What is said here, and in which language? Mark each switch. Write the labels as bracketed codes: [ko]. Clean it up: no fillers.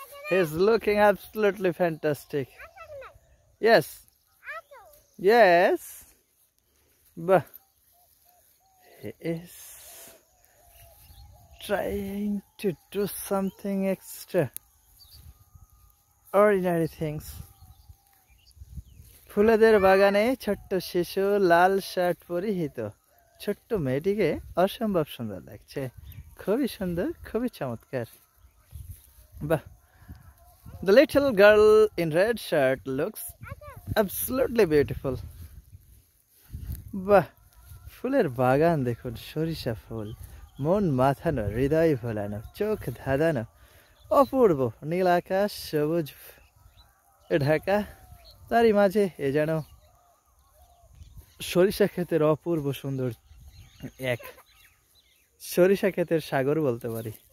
[en] He's looking absolutely fantastic. Yes, yes, but he is trying to do something extra ordinary things. [bn] ফুলেদের বাগানে ছোট্ট শিশু লাল shirt পরিহিত ছোট্ট মেয়েটিকে অসম্ভব সুন্দর লাগছে। খুবই সুন্দর, খুবই চমৎকার। বাহ! [en] The little girl in red shirt looks absolutely beautiful. [bn] বাহ! ফুলের বাগান দেখুন, সরিষা ফুল, মন মাথানো, হৃদয় ভোলানো, চোখ ধাঁধানো, অপূর্ব নীল আকাশ, সবুজ ঢাকা, তারই মাঝে এ যেন সরিষা ক্ষেতের অপূর্ব সুন্দর এক সরিষা ক্ষেতের সাগর বলতে পারি।